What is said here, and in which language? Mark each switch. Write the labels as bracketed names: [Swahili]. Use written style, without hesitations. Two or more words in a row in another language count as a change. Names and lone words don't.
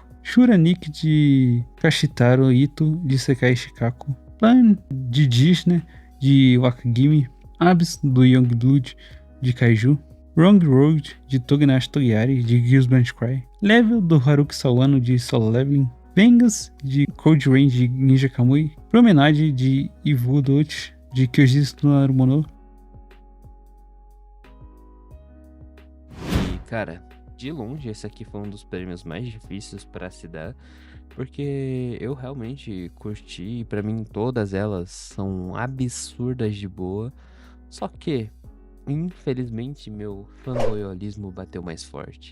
[Portuguese] Shuranik, de Kashitaro Ito, de Sekai Shikaku, Plan, de Jish, né, de Wakagimi, Abyss, do Youngblood, de Kaiju, Wrong Road, de Togenashi Togiari, de Gears Cry, Level, do Haruki Sawano, de Solo Leveling, Vengas, de Code Rain, de Ninja Kamui, Promenade, de Ivu Dochi, de Kyojitsu no Narumono. E cara, de longe esse aqui foi um dos prêmios mais difíceis para se dar, porque eu realmente curti, pra mim todas elas são absurdas de boa, só que infelizmente meu fanboyolismo bateu mais forte.